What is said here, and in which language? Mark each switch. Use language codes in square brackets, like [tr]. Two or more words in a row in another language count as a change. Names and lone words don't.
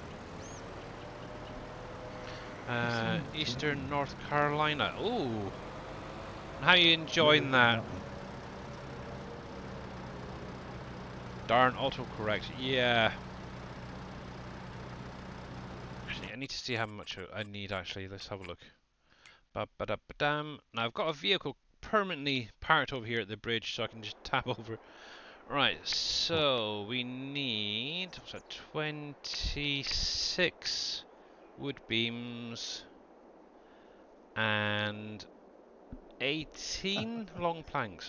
[en] Eastern North Carolina. Ooh. How are you enjoying that? Darn autocorrect. Yeah. Actually, I need to see how much I need, actually. Let's have a look. Ba-ba-da-ba-dam. Now, I've got a vehicle permanently parked over here at the bridge, so I can just tap over. Right, so we need, what's that, 26 wood beams and 18 long planks.